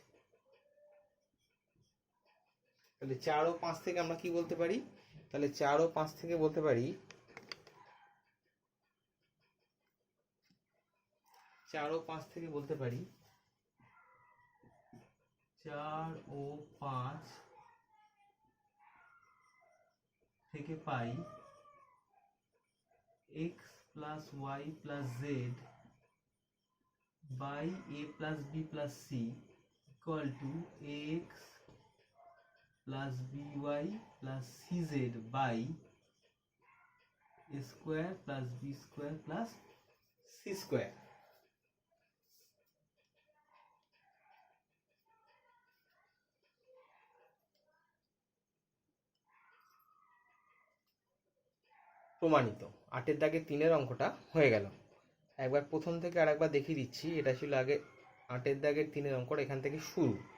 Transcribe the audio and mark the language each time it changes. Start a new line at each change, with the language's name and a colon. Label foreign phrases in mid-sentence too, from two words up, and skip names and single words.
Bangla: তাহলে 4 ও 5 থেকে আমরা কি বলতে পারি তাহলে 4 ও 5 থেকে বলতে পারি 4 ও 5 থেকে বলতে পারি 4 ও 5 থেকে পাই
English: x plus y plus z by a plus b plus c equal to x plus by plus cz by a square plus b square plus c square
Bangla: প্রমাণিত 8 এর দাগে 3 এর অঙ্কটা হয়ে গেল একবার প্রথম থেকে আরেকবার দেখিয়ে দিচ্ছি এটা ছিল আগে 8-এর দাগের 3-এর অঙ্কটা এখান থেকে শুরু।